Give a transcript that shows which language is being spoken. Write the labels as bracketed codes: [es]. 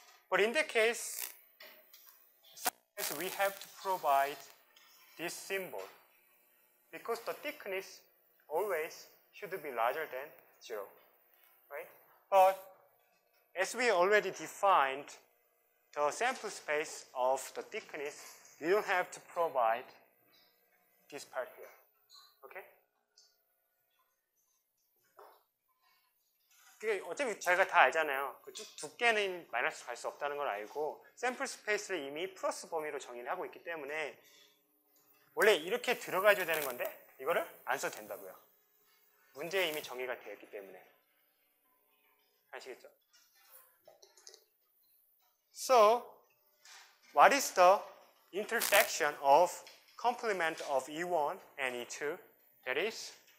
[en] But in that case, sometimes we have to provide this symbol because the thickness always should be larger than 0, right? But as we already defined the sample space of the thickness, you don't have to provide this part here, okay? [ko] 어차피 저희가 다 알잖아요. 두께는 마이너스 갈 수 없다는 걸 알고 샘플 스페이스를 이미 플러스 범위로 정의를 하고 있기 때문에 원래 이렇게 들어가줘야 되는 건데 이거를 안 써도 된다고요. 문제에 이미 정의가 되어 있기 때문에. 아시겠죠? [en] So, what is the intersection of complement of E1 and E2? That is